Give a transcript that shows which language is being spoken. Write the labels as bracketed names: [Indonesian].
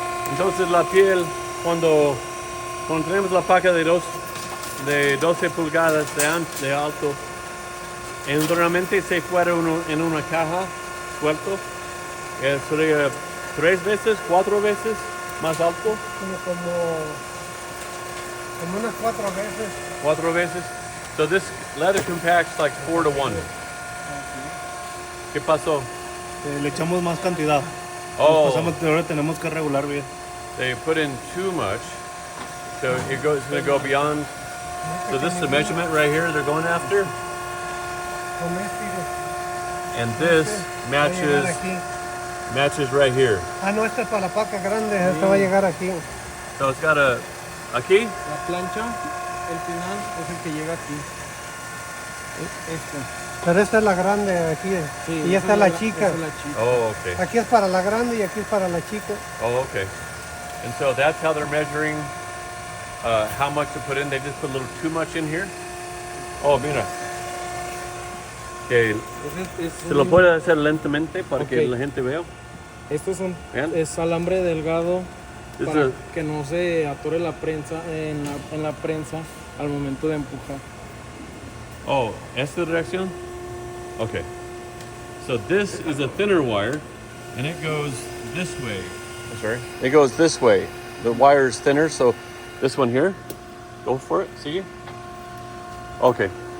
[Spanish] Entonces la piel, cuando tenemos la paca de 12 pulgadas de alto, normalmente se fuera en una caja suelto, sería 3 veces, 4 veces más alto. Como unas 4 veces. 4 veces. [English] So this leather compacts like 4 to 1. [Spanish] ¿Qué pasó? Le echamos más cantidad. Oh. Ahora tenemos que regular bien. [English] They put in too much, so it's going to go beyond. So this is the measurement right here they're going after, and this matches right here. [Spanish] Ah, no, esta es para la paca grande, esta va a llegar aquí. [English] So it's got a [Spanish] aquí. La plancha, el final es el que llega aquí. Este. Pero esta es la grande aquí, sí, y esta es la chica. [English] Oh, okay. [Spanish] Aquí es para la grande y aquí es para la chica. [English] Oh, okay. And so that's how they're measuring how much to put in. They just put a little too much in here. [Spanish] Oh, mira. Okay. Se lo puede hacer lentamente para que la gente vea. Esto es alambre delgado para que no se atore la prensa en la prensa al momento de empujar. Oh, esta dirección? Okay. [English] So this is a thinner wire, and it goes this way. I'm sorry. It goes this way. The wire is thinner, so this one here. Go for it. See? Okay.